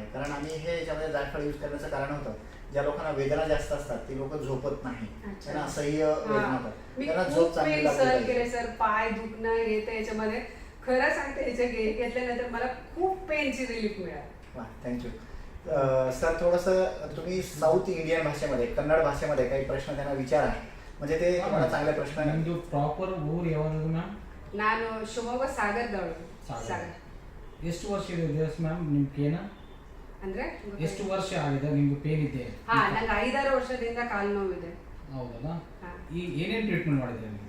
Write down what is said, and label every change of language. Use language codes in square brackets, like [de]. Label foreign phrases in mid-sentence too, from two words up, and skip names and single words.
[mr] कारण आम्ही हे याच्यामध्ये जायफळ यूज करण्याचं कारण होतं, ज्या लोकांना वेदना जास्त असतात ती लोक झोपत नाही, त्यांना असह्य वेदना होतात, त्यांना झोप चांगली लागते. सर पाय दुखणं येतं याच्यामध्ये. खरं सांगते, घेतल्यानंतर मला खूप पेनची रिलीफ मिळाली. वा, [en] thank you sir. [mr] थोडंसं तुम्ही [en] South Indian [mr] भाषेमध्ये, कन्नड भाषेमध्ये काही प्रश्न त्यांना विचारा, म्हणजे ते तुम्हाला चांगले प्रश्न. [kn] ಪ್ರಾಪರ್ ಊರು ಯಾವುದು ಮ್ಯಾಮ್? ನಾನು ಶಿವಮೊಗ್ಗ ಸಾಗರದವಳು. ಎಷ್ಟು ವರ್ಷ ಇದೆ ಮ್ಯಾಮ್ ನಿಮ್ಗೆ ಪೇನ್? ಅಂದ್ರೆ ಎಷ್ಟು ವರ್ಷ ಆಗಿದೆ ನಿಮ್ಗೆ ಪೇನ್ ಇದೆ? ನಂಗೆ 5-6 ವರ್ಷದಿಂದ ಕಾಲು ನೋವಿದೆ. ಹೌದಲ್ಲ? ಈ ಏನೇನು ಟ್ರೀಟ್ಮೆಂಟ್ ಮಾಡಿದ್ರೆ ನೀವು?